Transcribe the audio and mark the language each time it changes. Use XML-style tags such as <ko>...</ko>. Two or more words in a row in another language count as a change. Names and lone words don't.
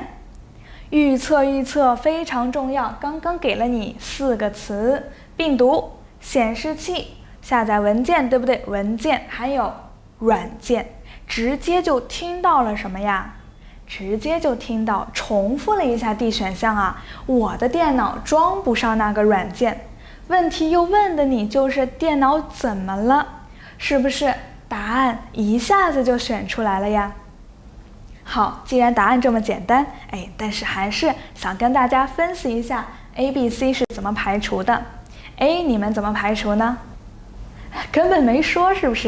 <zh>預測非常重要，剛剛給了你4個詞：病毒、顯示器、下載文件，對不對？文件還有軟件，直接就聽到了什麼呀？直接就听到重複了一下 D 選項啊，我的電腦裝不上那個軟件。問題又問的你就是電腦怎麼了？是不是答案一下子就選出來了呀？好，既然答案這麼簡單，但是還是想跟大家分析一下 A、B、C 是怎麼排除的。A 你們怎麼排除呢？根本沒說，是不是？</zh>